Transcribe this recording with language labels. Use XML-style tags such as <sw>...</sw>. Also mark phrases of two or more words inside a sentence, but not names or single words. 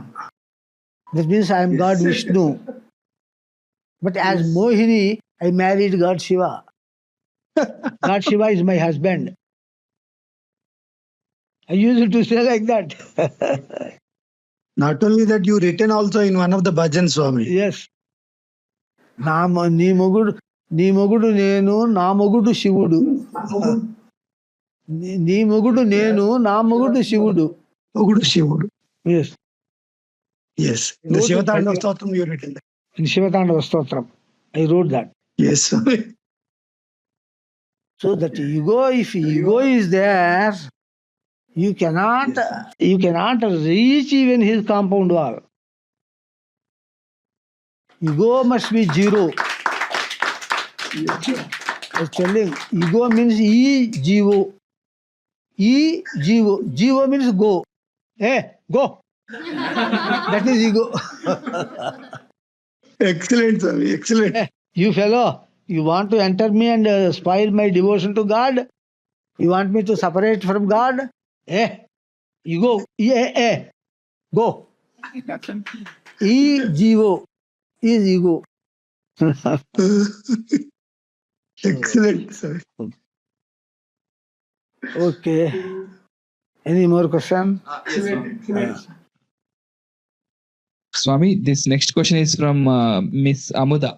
<en>That means I am God Vishnu. But as Mohini, I married God Shiva. God Shiva is my husband. I used to say like that. Not only that, you written also in one of the bhajan, Swami. Yes.</en> <te>నీ మొగుడు నేను నా మొగుడు శివుడు నీ మొగుడు నేను నా మొగుడు శివుడు మొగుడు శివుడు.</te> <en>Yes. Yes. The Shivatandava Stotram you written that. In Shivatandava Stotram, I wrote that. Yes, Swami. So that ego, if ego is there, you cannot reach even his compound wall. Ego must be zero. I was telling, ego means E-G-O. E-G-O. G-O means go. Hey, go. That is ego. Excellent, Swami. Excellent. Hey, you fellow, you want to enter me and spoil my devotion to God? You want me to separate from God? Hey, you go. Go. E-G-O is ego. Excellent, Swami. Okay. Any more question? Swami, this next question is from Miss Amuda.</en>